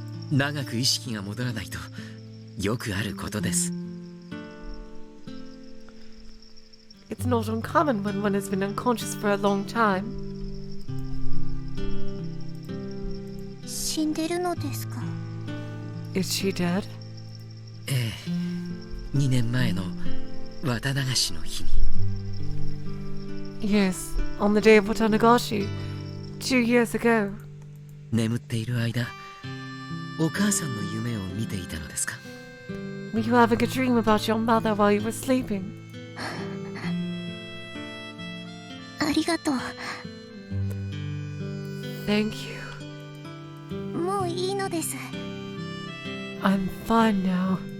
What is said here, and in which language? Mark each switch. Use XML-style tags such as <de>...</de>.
<ja>長く意識が戻らないとよくあることです</ja> <en>It's not uncommon when one has been unconscious for a long time.</en> <ja>死んでるのですか</ja> <en>Is she dead?</en> <ja>ええ2年前の綿流しの日に</ja> <en>Yes, on the day of Watanagashi, 2 years ago.</en> <ja>眠っている間お母さんの夢を見ていたのですか</ja> <en>Were you having a dream about your mother while you were sleeping?</en> <ja>ありがと</ja> <en>Thank you.</en> <ja>うもういいのです</ja> <en>I'm fine now.</en>